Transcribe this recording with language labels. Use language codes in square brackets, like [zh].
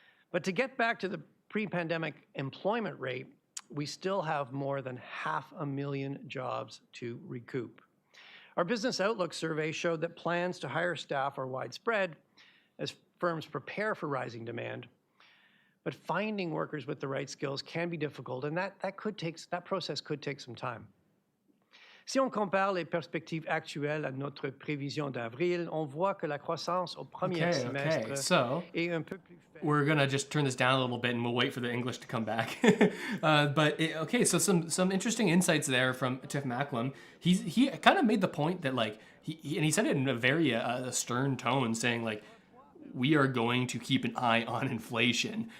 [en] But to get back to the pre-pandemic employment rate, we still have more than 500,000 jobs to recoup. Our Business Outlook survey showed that plans to hire staff are widespread as firms prepare for rising demand. But finding workers with the right skills can be difficult, and that process could take some time. [fr] Si on compare les perspectives actuelles à notre prévision d'avril, on voit que la croissance au premier semestre [en] So [fr] est un peu plus faible. [en] we're gonna just turn this down a little bit, and we'll wait for the English to come back. So some interesting insights there from Tiff Macklem. He kind of made the point that like he said it in a very stern tone, saying like, we are going to keep an eye on inflation.